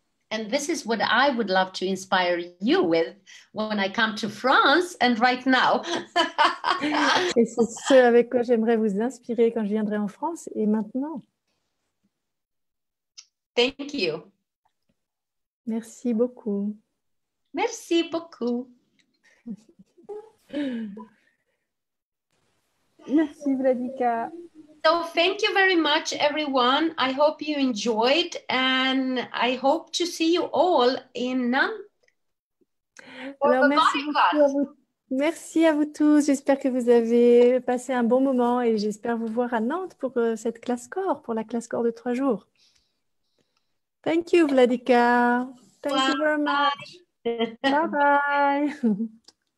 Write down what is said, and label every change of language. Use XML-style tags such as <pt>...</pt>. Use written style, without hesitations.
<en>And this is what I would love to inspire you with when I come to France and right now.</en> <fr>Et c'est ce avec quoi j'aimerais vous inspirer quand je viendrai en France et maintenant.</fr> <en>Thank you.</en> <fr>Merci beaucoup. Merci beaucoup. Merci Vladica.</fr> <en>So thank you very much, everyone. I hope you enjoyed, and I hope to see you all in Nantes.</en> <fr>Alors, merci beaucoup à vous. Merci à vous tous. J'espère que vous avez passé un bon moment et j'espère vous voir à Nantes pour cette classe corps, pour la classe corps de 3 jours.</fr> <en>Thank you, Vladica. Thank you very much. Bye bye.</en>